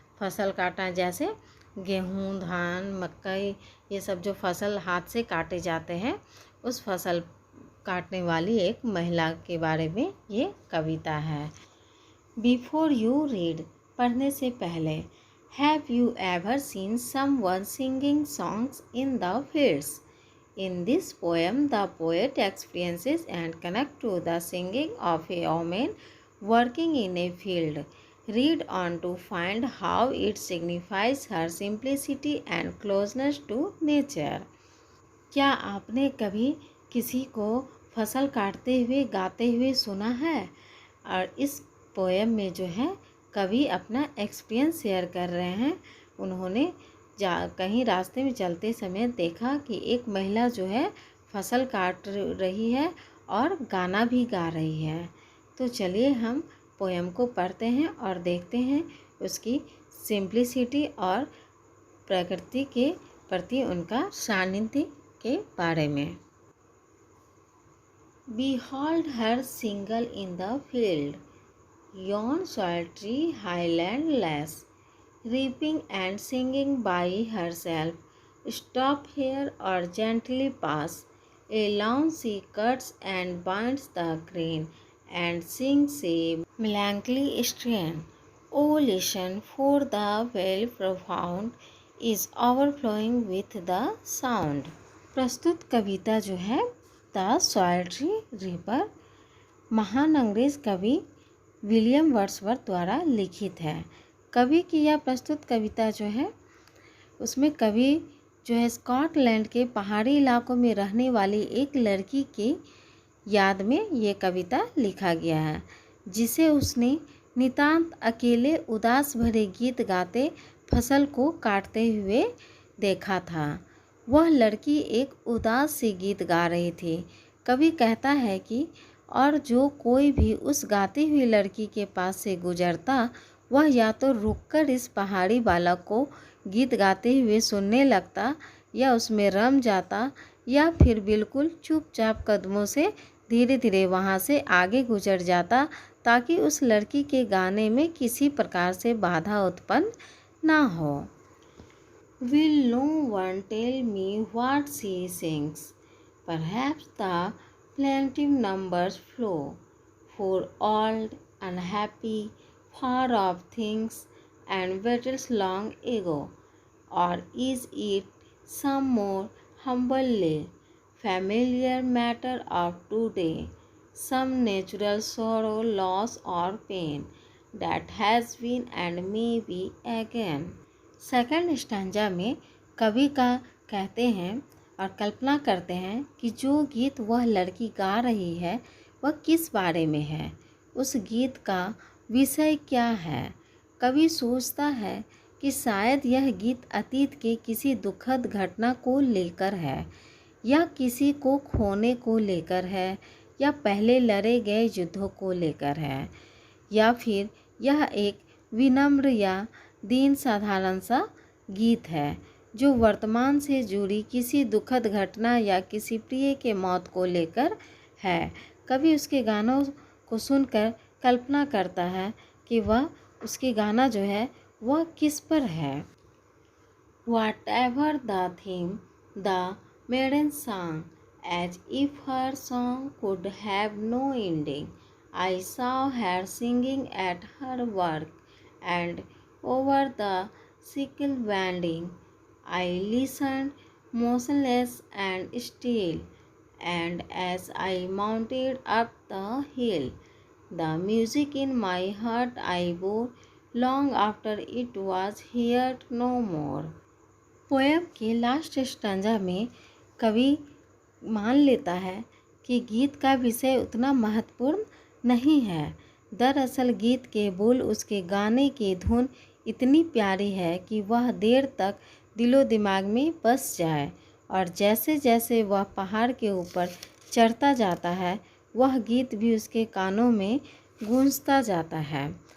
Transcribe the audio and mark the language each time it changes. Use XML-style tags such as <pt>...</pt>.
<hi>फसल काटना जैसे गेहूँ, धान, मकई, ये सब जो फसल हाथ से काटे जाते हैं उस फसल काटने वाली एक महिला के बारे में ये कविता है।</hi> <en>before you read,</en> <hi>पढ़ने से पहले,</hi> <en>Have you ever seen someone singing songs in the fields? In this poem, the poet experiences and connects to the singing of a woman working in a field. Read on to find how it signifies her simplicity and closeness to nature.</en> <hi>क्या आपने कभी किसी को फसल काटते हुए गाते हुए सुना है? और इस पोएम में जो है कवि अपना एक्सपीरियंस शेयर कर रहे हैं। उन्होंने कहीं रास्ते में चलते समय देखा कि एक महिला जो है फसल काट रही है और गाना भी गा रही है। तो चलिए हम पोएम को पढ़ते हैं और देखते हैं उसकी सिंप्लिसिटी और प्रकृति के प्रति उनका सानिध्य के बारे में।</hi> <en>Behold her single in the field, yon solitary highland lass, reaping and singing by herself. Stop here or gently pass. Alone she cuts and binds the grain and sings a melancholy strain. Oh, listen, for the well profound is overflowing with the sound.</en> <hi>प्रस्तुत कविता जो है the salty river महान अंग्रेज कवि William Wordsworth द्वारा लिखित है। कवि की यह प्रस्तुत कविता जो है उसमें कवि जो है स्कॉटलैंड के पहाड़ी इलाकों में रहने वाली एक लड़की के याद में ये कविता लिखा गया है जिसे उसने नितांत अकेले उदास भरे गीत गाते फसल को काटते हुए देखा था। वह लड़की एक उदास सी गीत गा रही थी। कवि कहता है कि और जो कोई भी उस गाती हुई लड़की के पास से गुजरता वह या तो रुककर इस पहाड़ी बालक को गीत गाते हुए सुनने लगता या उसमें रम जाता या फिर बिल्कुल चुपचाप कदमों से धीरे धीरे वहाँ से आगे गुजर जाता ताकि उस लड़की के गाने में किसी प्रकार से बाधा उत्पन्न ना हो।</hi> <en>Will no one tell me what she sings? Perhaps the plaintive numbers flow for old, unhappy, far off things and battles long ago, or is it some more humbly familiar matter of today, some natural sorrow, loss or pain, that has been and may be again।</en> <hi>Second stanza में कवि का कहते हैं और कल्पना करते हैं कि जो गीत वह लड़की गा रही है वह किस बारे में है, उस गीत का विषय क्या है। कवि सोचता है कि शायद यह गीत अतीत के किसी दुखद घटना को लेकर है, या किसी को खोने को लेकर है, या पहले लड़े गए युद्धों को लेकर है, या फिर यह एक विनम्र या दीन साधारण सा गीत है जो वर्तमान से जुड़ी किसी दुखद घटना या किसी प्रिय के मौत को लेकर है। कभी उसके गानों को सुनकर कल्पना करता है कि वह उसके गाना जो है वह किस पर है।</hi> <en>Whatever the theme, the maiden sang as if her song could have no ending. I saw her singing at her work, and over the sickle bending. I listened motionless and still, and as I mounted up the hill, the music in my heart I bore long after it was heard no more।</en> <hi>Poem के last stanza में कवि मान लेता है कि गीत का विषय उतना महत्वपूर्ण नहीं है। दरअसल गीत के बोल उसके गाने की धुन इतनी प्यारी है कि वह देर तक दिलो दिमाग में बस जाए, और जैसे जैसे वह पहाड़ के ऊपर चढ़ता जाता है वह गीत भी उसके कानों में गूंजता जाता है।</hi>